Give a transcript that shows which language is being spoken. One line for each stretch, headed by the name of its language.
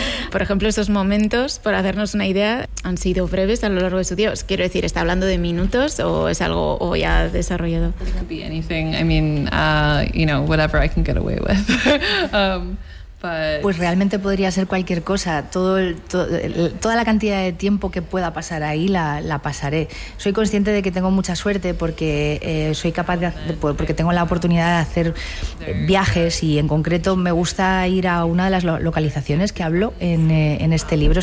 Spanish: Por ejemplo, esos momentos, por hacernos una idea, han sido breves a lo largo de su día. Quiero decir, ¿está hablando de minutos o es algo o ya desarrollado?
English: Could be anything. I mean, you know, whatever I can get away with.
Spanish: Pues realmente podría ser cualquier cosa. Toda la cantidad de tiempo que pueda pasar ahí la pasaré. Soy consciente de que tengo mucha suerte porque soy capaz porque tengo la oportunidad de hacer viajes, y en concreto me gusta ir a una de las localizaciones que hablo en este libro.